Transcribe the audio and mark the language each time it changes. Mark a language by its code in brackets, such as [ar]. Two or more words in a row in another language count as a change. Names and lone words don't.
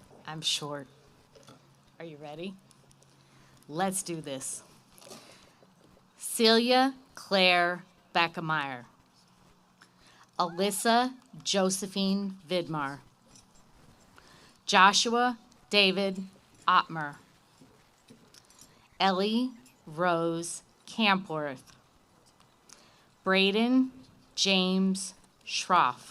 [en] I'm short. Are you ready? Let's do this. Celia Claire Beckemeyer. Alyssa Josephine Vidmar. Joshua David Ottmer. Ellie Rose Campworth. Braden James Schroff.